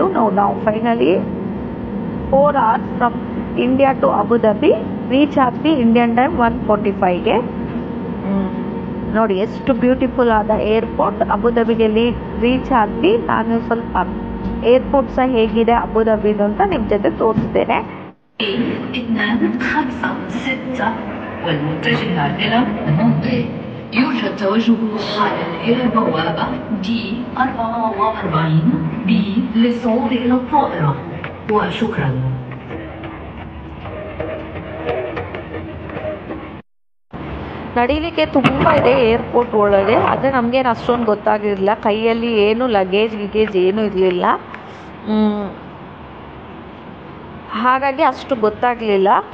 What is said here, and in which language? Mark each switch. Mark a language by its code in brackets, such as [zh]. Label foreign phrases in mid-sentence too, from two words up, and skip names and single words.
[en] ನಾವು finally 4 hours from India to Abu Dhabi reach ಆದ್ವಿ. Indian time [kn] 1:45ಗೆ. ನೋಡಿ ಎಷ್ಟು ಬ್ಯೂಟಿಫುಲ್ ಆದ ಏರ್ಪೋರ್ಟ್. ಅಬುದಾಬಿಗೆ ರೀಚ್ ಆದ್ವಿ. ನಾನು ಸ್ವಲ್ಪ ಏರ್ಪೋರ್ಟ್ ಸಹ ಹೇಗಿದೆ ಅಬುದಾಬಿದು ಅಂತ ನಿಮ್ಮ ಜೊತೆ ತೋರಿಸ್ತೇನೆ. [ar] يوجد توجه حالا إلى بوابة D44B للصعود إلى الطائرة وشكرا. [kn] ನಡೀಲಿಕ್ಕೆ ತುಂಬ ಇದೆ ಏರ್ಪೋರ್ಟ್ ಒಳಗೆ, ಆದರೆ ನಮಗೇನು ಅಷ್ಟೊಂದು ಗೊತ್ತಾಗಿರಲಿಲ್ಲ. ಕೈಯಲ್ಲಿ ಏನು ಲಗೇಜ್ ಏನೂ ಇರಲಿಲ್ಲ, ಹಾಗಾಗಿ ಅಷ್ಟು ಗೊತ್ತಾಗಲಿಲ್ಲ.